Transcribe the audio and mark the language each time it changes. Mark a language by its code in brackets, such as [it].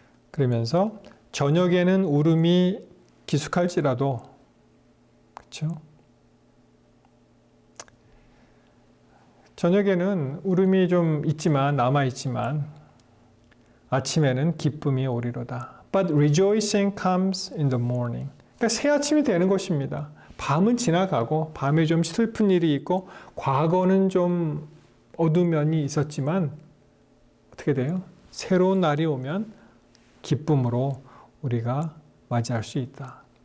[ko] 그러면서 저녁에는 울음이 기숙할지라도 그렇죠? 저녁에는 울음이 좀 있지만 남아 있지만 아침에는 기쁨이 오리로다. [en] But rejoicing comes in the morning. [ko] 그러니까 새 아침이 되는 것입니다. 밤은 지나가고 밤에 좀 슬픈 일이 있고 과거는 좀 어두운 면이 있었지만 어떻게 돼요? 새로운 날이 오면 기쁨으로 우리가 맞이할 수 있다.